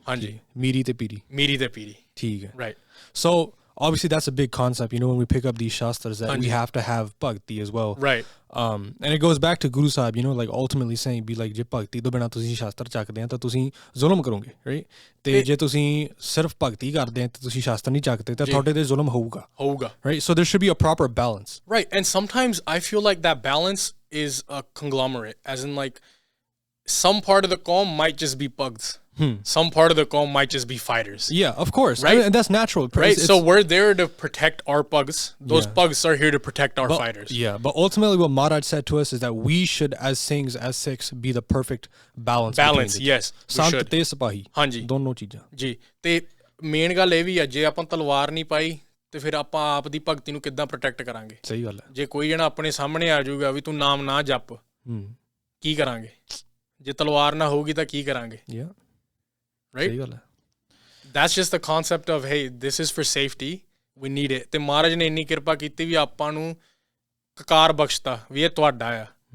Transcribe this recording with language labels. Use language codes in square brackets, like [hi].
[pa] Hanji. Miri te piri. Miri te piri. ਠੀਕ ਹੈ. [en] Right. So obviously that's a big concept, you know, when we pick up these shastras that we have to have bhakti as well. Right. And it goes back to Guru Sahib, you know, like ultimately saying be like [pa] ਜੇ ਭਗਤੀ ਤੋਂ ਬਿਨਾ ਤੁਸੀਂ ਸ਼ਾਸਤਰ ਚੱਕਦੇ ਆ ਤਾਂ ਤੁਸੀਂ ਜ਼ੁਲਮ ਕਰੋਗੇ, [en] right? [pa] ਤੇ ਜੇ ਤੁਸੀਂ ਸਿਰਫ ਭਗਤੀ ਕਰਦੇ ਆ ਤੇ ਤੁਸੀਂ ਸ਼ਾਸਤਰ ਨਹੀਂ ਚੱਕਦੇ ਤਾਂ ਤੁਹਾਡੇ ਤੇ ਜ਼ੁਲਮ ਹੋਊਗਾ. [en] Right? So there should be a proper balance. Right. And sometimes I feel like that balance is a conglomerate, as in like some part of the qawm might just be pugs. Some part of the qawm might just be fighters. Yeah, of course. Right? And that's natural. Right? So we're there to protect our pugs. Those pugs are here to protect our fighters. Yeah, but ultimately what Maharaj said to us is that we should, as Singhs, as Sikhs, be the perfect balance. Balance, yes. [pa] Sant te sipahi. ਹਾਂਜੀ ਦੋਨੋਂ ਚੀਜ਼ਾਂ. ਜੀ ਤੇ main ਗੱਲ ਇਹ ਵੀ ਹੈ ਜੇ ਆਪਾਂ ਤਲਵਾਰ ਨਹੀਂ ਪਾਈ ਤੇ ਫਿਰ ਆਪਾਂ ਆਪ ਦੀ ਭਗਤੀ ਨੂੰ ਕਿੱਦਾਂ ਪ੍ਰੋਟੈਕਟ ਕਰਾਂਗੇ. ਸਹੀ ਗੱਲ ਹੈ. ਜੇ ਕੋਈ ਜਣਾ ਆਪਣੇ ਸਾਹਮਣੇ ਆ ਜਾਊਗਾ ਵੀ ਤੂੰ ਨਾਮ ਨਾ ਜਪ ਕੀ ਕਰਾਂਗੇ. ਜੇ ਤਲਵਾਰ ਨਾ ਹੋਊਗੀ ਤਾਂ ਕੀ ਕਰਾਂਗੇ. [en] Yeah. Right? [pa] ਸਹੀ ਗੱਲ ਹੈ. [en] That's just the concept of, hey, this is for safety. We need it. [pa] ਤੇ ਮਹਾਰਾਜ ਨੇ ਇੰਨੀ ਕਿਰਪਾ ਕੀਤੀ ਵੀ ਆਪਾਂ ਨੂੰ ਕਕਾਰ ਬਖਸ਼ਤਾ ਵੀ ਇਹ ਤੁਹਾਡਾ ਆ.